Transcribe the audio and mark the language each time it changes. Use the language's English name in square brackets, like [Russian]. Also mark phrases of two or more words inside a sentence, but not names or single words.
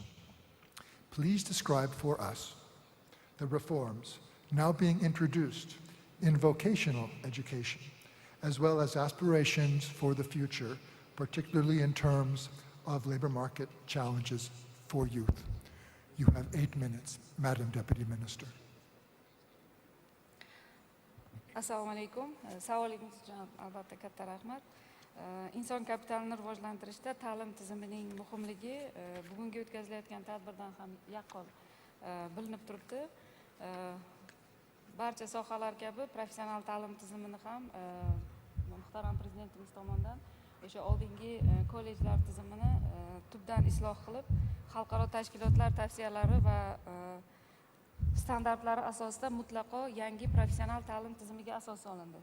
[English] Please describe for us the reforms now being introduced in vocational education, as well as aspirations for the future, particularly in terms of labor market challenges for youth. You have 8 minutes, Madam Deputy Minister. [Uzbek] Assalomu alaykum. Savolingiz uchun albatta katta rahmat. Inson kapitalini rivojlantirishda ta'lim tizimining muhimligi bugungi o'tkazilayotgan tadbirdan ham yaqqol bilinib turibdi. Barcha sohalar kabi professional ta'lim tizimini ham muhtaram prezidentimiz tomonidan o'sha oldingi kollejlar tizimini tubdan isloh qilib, xalqaro tashkilotlar tavsiyalari va standartlari asosida mutlaqo yangi professional ta'lim tizimiga asos solindi.